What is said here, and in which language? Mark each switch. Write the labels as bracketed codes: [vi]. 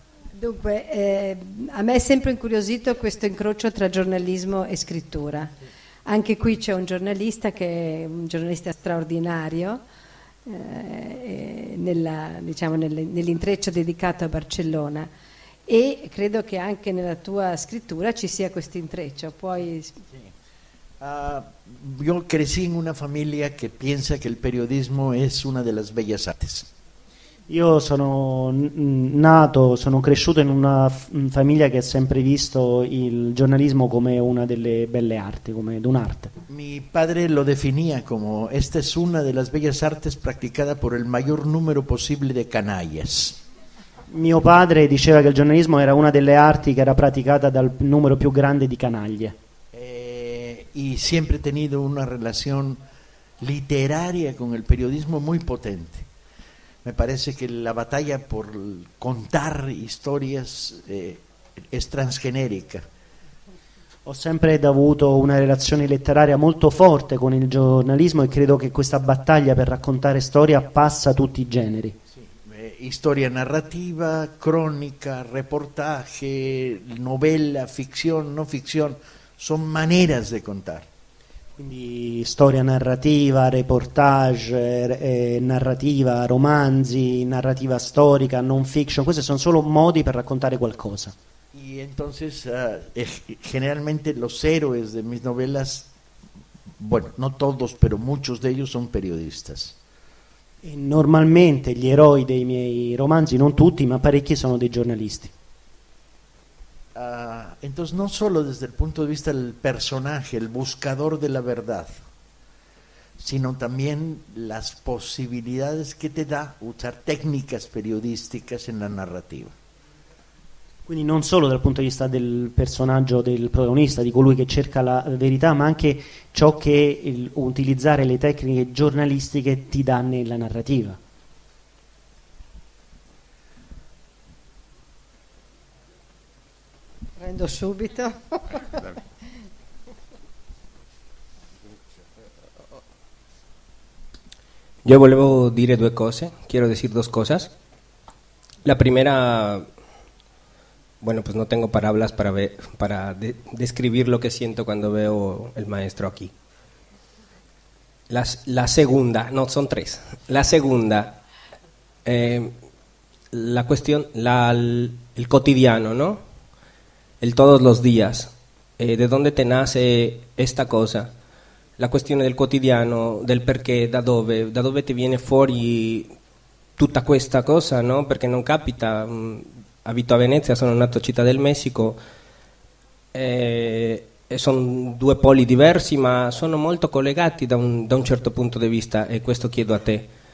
[it] Dunque, a me è sempre incuriosito questo incrocio tra giornalismo e scrittura. Anche qui c'è un giornalista che è un giornalista straordinario, nell'intreccio dedicato a Barcellona, e credo che anche nella tua scrittura ci sia questo intreccio. Puoi... [es] Yo crecí en una familia que piensa que el periodismo es una de las bellas artes. [it] Io sono cresciuto in una famiglia che ha sempre visto il giornalismo come una delle belle arti, come un'arte. [es] Mi padre lo definía como: esta es una de las bellas artes practicada por el mayor número posible de canallas. [it] Mio padre diceva che il giornalismo era una delle arti che era praticata dal numero più grande di canaglie. [es] Y siempre he tenido una relación literaria con el periodismo muy potente. Me parece que la batalla por contar historias es transgenerica. [it] Ho sempre avuto una relazione letteraria molto forte con il giornalismo, e credo che questa battaglia per raccontare storia passa tutti i generi. [es] Historia narrativa, crónica, reportaje, novela, ficción, no ficción, son maneras de contar. [it] Quindi storia narrativa, reportage, narrativa, romanzi, narrativa storica, non fiction, questi sono solo modi per raccontare qualcosa. [es] Y entonces generalmente los héroes de mis novelas, bueno, no todos, pero muchos de ellos son periodistas. [it] E normalmente gli eroi dei miei romanzi, non tutti, ma parecchi, sono dei giornalisti. [es] Entonces no solo desde el punto de vista del personaje, el buscador de la verdad, sino también las posibilidades que te da usar técnicas periodísticas en la narrativa. [it] Quindi non solo dal punto di vista del personaggio, del protagonista, di colui che cerca la verità, ma anche ciò che utilizzare le tecniche giornalistiche ti dà nella narrativa. Prendo subito. Yo volevo dire due cose, [es] quiero decir dos cosas. La primera, bueno, pues no tengo palabras para describir lo que siento cuando veo el maestro aquí. La segunda, no, son tres. La segunda, la cuestión, el cotidiano, ¿no? El todos los días, de dónde te nace esta cosa, [it] la questione del quotidiano, del perché, da dove ti viene fuori tutta questa cosa, no? Perché non capita, abito a Venezia, sono nato a Città del Messico, sono due poli diversi ma sono molto collegati da un certo punto di vista, e questo chiedo a te.